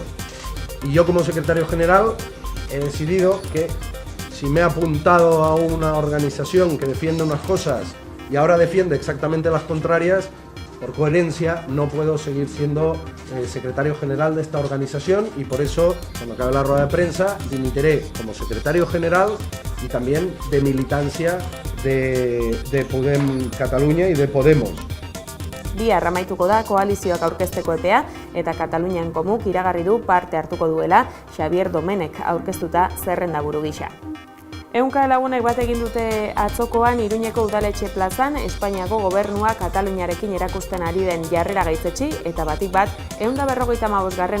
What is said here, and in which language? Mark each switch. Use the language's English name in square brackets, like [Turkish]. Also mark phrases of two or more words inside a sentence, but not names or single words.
[Spanish] Y yo como secretario general he decidido que si me he apuntado a una organización que defiende unas cosas y ahora defiende exactamente las contrarias, por coherencia no puedo seguir siendo secretario general de esta organización y por eso, cuando acabe la rueda de prensa, dimitiré como secretario general y también de militancia de Podem Catalunya y de Podemos. [Basque] Bihar amaituko da koalizioak aurkezteko epea eta Katalunian Komuk iragarri du parte hartuko duela Xavier Domenech aurkeztuta zerrendaburu gisa. Ehunka lagunek bat egin dute atzokoan Iruñeko udaletxe plazan Espainiako gobernua Kataluniarekin erakusten ari den jarrera gaitzetsi eta batik bat 155.